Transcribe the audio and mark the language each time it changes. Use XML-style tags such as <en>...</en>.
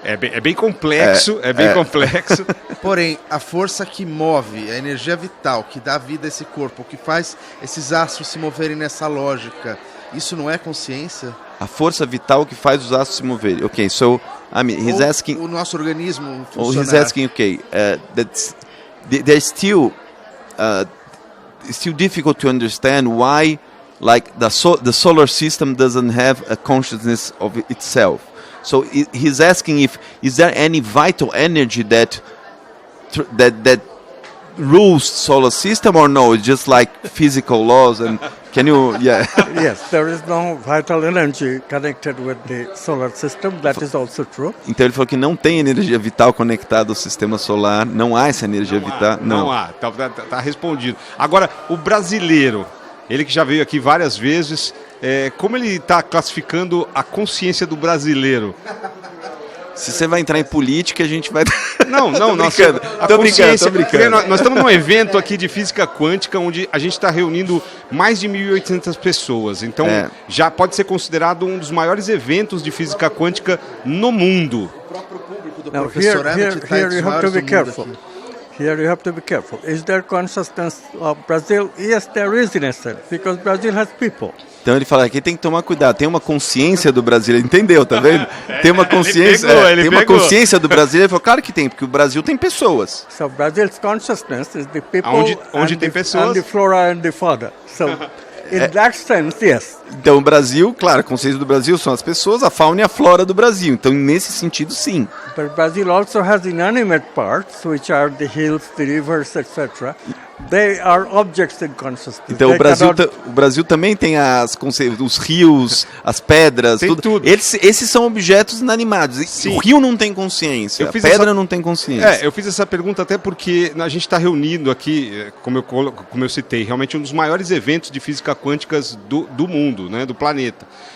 <pt>É bem complexo, complexo. Porém, a força que move, a energia vital, que dá vida a esse corpo, que faz esses astros se moverem nessa lógica, isso não é consciência? A força vital que faz os astros se moverem.</pt> <en>Ok, so, he's asking...</en> <pt>O nosso organismo funcionar.</pt> <en>He's asking, okay, there's still difficult to understand why like the solar system doesn't have a consciousness of itself. So he's asking is there any vital energy that rules solar system or no? It's just like physical laws and can you Yes, there is no vital energy connected with the solar system. That is also true.</en> <pt>Então ele falou que não tem energia vital conectada ao sistema solar, não há essa energia vital. Não há, tá respondido. Agora, o brasileiro, ele que já veio aqui várias vezes, como ele está classificando a consciência do brasileiro? Se você vai entrar em política, a gente vai... Não, Tô brincando. Nós estamos num evento aqui de física quântica, onde a gente está reunindo mais de 1.800 pessoas. Então, já pode ser considerado um dos maiores eventos de física quântica no mundo. O próprio público do</pt> <en>Now,</en> <pt>professor Emmett está entre os maiores do mundo aqui.</pt> <en>Here you have to be careful. Is there consciousness of Brazil? Yes, there is in a sense, because Brazil has people.</en> <pt>Então ele fala, aqui tem que tomar cuidado, tem uma consciência do Brasil, ele entendeu, tá vendo? Tem uma consciência, ele uma pegou. consciência do Brasil, ele falou, claro que tem, porque o Brasil tem pessoas.</pt> <en>So Brazil's consciousness is the people</en> <pt>Onde tem pessoas.</pt> <en>and the flora and the fauna. So in that sense, yes.</en> <pt>Então o Brasil, claro, a consciência do Brasil são as pessoas, a fauna e a flora do Brasil. Então nesse sentido, sim.</pt> <en>But Brazil also has inanimate parts, which are the hills, the rivers, etc. They are objects in consciousness.</en> <pt>Então o Brasil também tem os rios, as pedras, tem tudo. Esses são objetos inanimados. Sim. O rio não tem consciência, a pedra não tem consciência. Eu fiz essa pergunta até porque a gente está reunindo aqui, como eu citei, realmente um dos maiores eventos de física quânticas do mundo, né, do planeta.</pt>